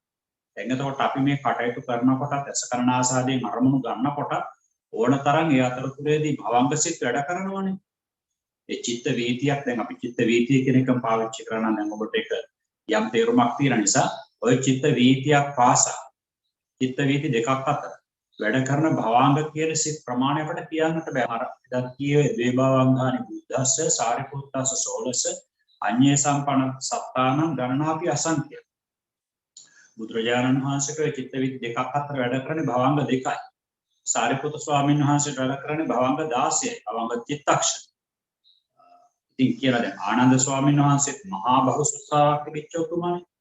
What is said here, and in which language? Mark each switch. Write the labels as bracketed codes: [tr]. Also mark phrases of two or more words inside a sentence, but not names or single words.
[si] දැන් එතකොට අපි මේ කටයුතු කරනකොට ඇස කරන ආසාදයෙන් අරමුණු ගන්නකොට ඕන තරම් ඒ අතරතුරේදී භවංග සිත් වැඩ කරනවානේ. ඒ චිත්ත වීතියක් දැන් අපි චිත්ත වීතිය කියන එකම පාවිච්චි කරනවා. දැන් ඔබට ඒක යම් තේරුමක් තියෙන නිසා ඔය චිත්ත වීතියක් පාසා චිත්ත වීති දෙකක් අතර වැඩ කරන භවංග කියන සිත් ප්‍රමාණය අපිට කියන්නට බෑ. අර දැන් කියවේ [pi] ද්වේභවංගානි බුද්දස්ස සාරිපුත්තස්ස සෝලස අඤ්ඤේ සම්පන්න සත්තානං ගණනාපි අසංඛ්‍ය. [si] බුදුරජාණන් වහන්සේගේ චිත්ත වීති දෙකක් අතර වැඩ කරන්නේ භවංග දෙකයි. සාරිපුත්‍ර ස්වාමීන් වහන්සේට වැඩ කරන්නේ භවංග 16යි. භවංග චිත්තක්ෂණ. ඉතින් කියලා දැන් ආනන්ද ස්වාමීන් වහන්සේත් මහා බහුසුත්සාවක් තිබිච්ච උතුමනේ.